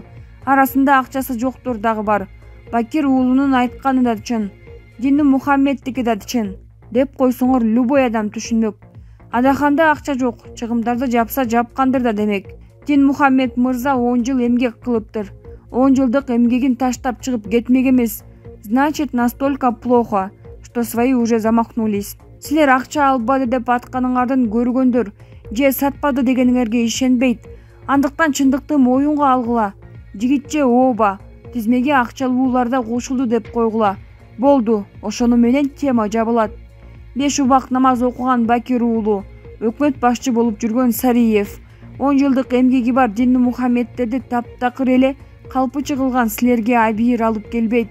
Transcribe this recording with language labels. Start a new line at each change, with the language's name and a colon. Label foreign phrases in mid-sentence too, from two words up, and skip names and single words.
Kyrgyz: Арасында акчасы жоктор дагы бар. Бакир уулунун айтканы да чын. Дини Мухаммедтики да чын. Деп койсоңор любой адам түшүнмөк. Адаханда акча жок, чыгымдарды жапса жапкандыр да демек. Динмухаммед мырза 10 жыл эмгек кылыптыр. 10 жылдык эмгегин таштап чыгып кетмек эмес.
Russian: Значит, настолько плохо, что свои уже замахнулись.
Kyrgyz: Силер акча албады деп атканыңардын көргөндөр же сатпады дегениңерге ишенбейт. Андыктан чындыкты моюнга алгыла. Жигитче ооба, тизмеге акчалууларда кошулду деп койгула. Болду, ошону менен тема жабылат. 5 убак намаз окуган Бакир уулу, өкмөт башчы болуп жүргөн Сариев, 10 жылдык эмгеги бар Динмухаммедтерди таптакыр эле калпычы кылган силерге абийир алып келбейт.